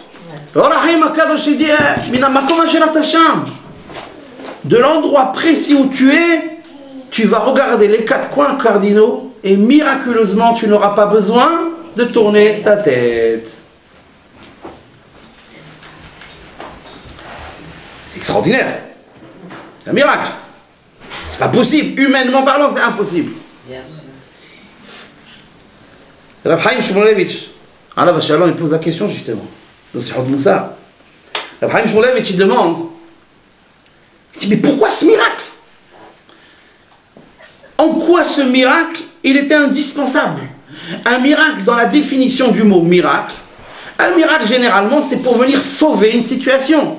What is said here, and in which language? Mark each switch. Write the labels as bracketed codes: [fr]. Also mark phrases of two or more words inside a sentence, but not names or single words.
[fr] De l'endroit précis où tu es, tu vas regarder les 4 coins cardinaux et miraculeusement, tu n'auras pas besoin de tourner ta tête. Extraordinaire. C'est un miracle. C'est pas possible. Humainement parlant, c'est impossible. Bien sûr. Rav Chaim Shmulevitch, [he] עליו השלום, [fr] il pose la question justement, dans Sihot Moussa. Rav Chaim Shmulevitch, il demande, il dit, mais pourquoi ce miracle? En quoi ce miracle, il était indispensable? Un miracle, dans la définition du mot miracle, un miracle généralement, c'est pour venir sauver une situation.